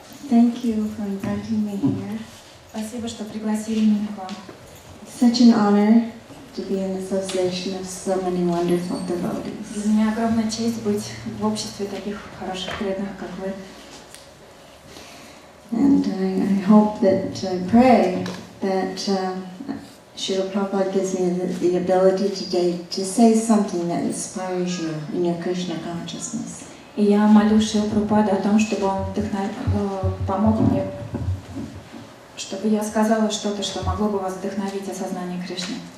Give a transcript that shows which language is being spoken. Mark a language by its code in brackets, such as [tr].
[en] Thank you for inviting me here. [ru] Спасибо, что пригласили меня к вам. [en] Such an honor to be in association of so many wonderful devotees. [ru] Для меня огромная честь быть в обществе таких хороших преданных, как вы. [en] And I hope that, I pray that Srila Prabhupada gives me the ability today to say something that inspires you in your Krishna consciousness. [ru] И я молю Шрила Прабхупаду о том, чтобы он помог мне, чтобы я сказала что-то, что могло бы вас вдохновить осознание Кришны.